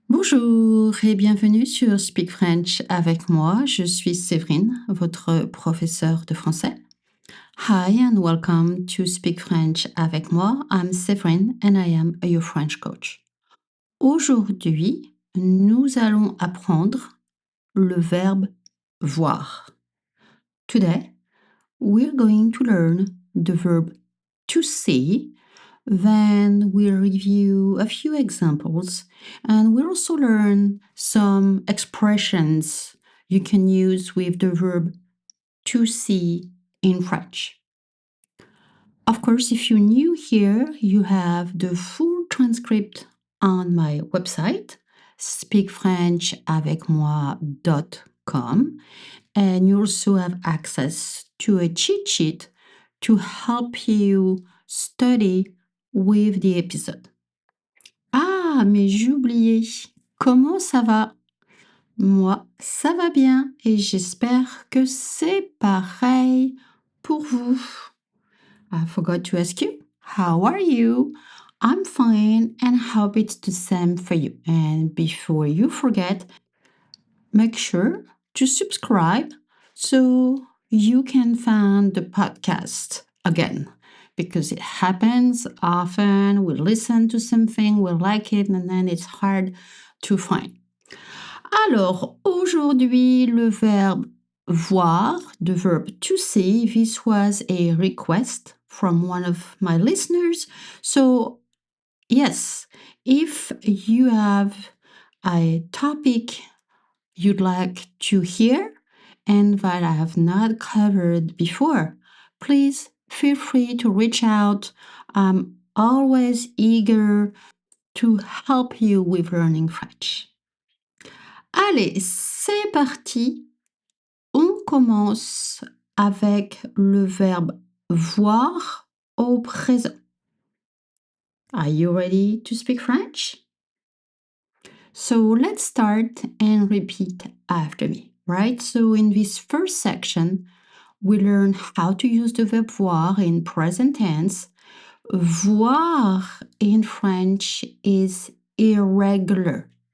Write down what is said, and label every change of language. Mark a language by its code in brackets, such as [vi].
[fr] Bonjour et bienvenue sur Speak French avec moi. Je suis Séverine, votre professeure de français. [en] Hi and welcome to Speak French avec moi. I'm Séverine and I am your French coach. [fr] Aujourd'hui, nous allons apprendre le verbe voir. [en] Today, we're going to learn the verb to see. Then we'll review a few examples and we'll also learn some expressions you can use with the verb to see in French. Of course, if you're new here, you have the full transcript on my website, speakfrenchavecmoi.com, and you also have access to a cheat sheet to help you study with the episode. [fr] Ah, mais j'ai oublié. Comment ça va? Moi, ça va bien et j'espère que c'est pareil pour vous. [en] I forgot to ask you, how are you? I'm fine and hope it's the same for you. And before you forget, make sure to subscribe so you can find the podcast again. Because it happens often, we listen to something, we like it, and then it's hard to find. [fr] Alors, aujourd'hui, le verbe voir, [en] the verb to see, this was a request from one of my listeners. So, yes, if you have a topic you'd like to hear and that I have not covered before, please feel free to reach out. I'm always eager to help you with learning French. [fr] Allez, c'est parti. On commence avec le verbe voir au présent. [en] Are you ready to speak French? So let's start and repeat after me, right? So in this first section, we learn how to use the verb voir in present tense. Voir in French is irregular.